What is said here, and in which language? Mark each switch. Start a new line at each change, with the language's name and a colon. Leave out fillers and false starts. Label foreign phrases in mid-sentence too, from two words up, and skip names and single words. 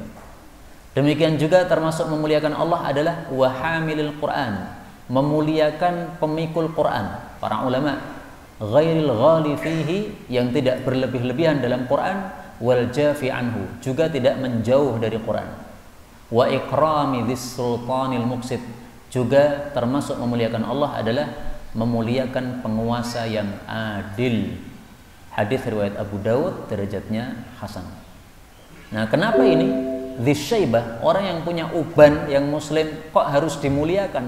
Indonesian: Demikian juga termasuk memuliakan Allah adalah
Arabic: وحامل القرآن,
Indonesian: memuliakan pemikul Quran. Para ulama
Arabic: غير الغالي فيه,
Indonesian: yang tidak berlebih-lebihan dalam Quran,
Arabic: والجافي عنه,
Indonesian: juga tidak menjauh dari Quran.
Arabic: وإكرام ذي السلطان المقسط,
Indonesian: juga termasuk memuliakan Allah adalah memuliakan penguasa yang adil. Hadis riwayat Abu Dawud, derajatnya hasan. Nah, kenapa ini dzsyaibah, orang yang punya uban yang muslim kok harus dimuliakan?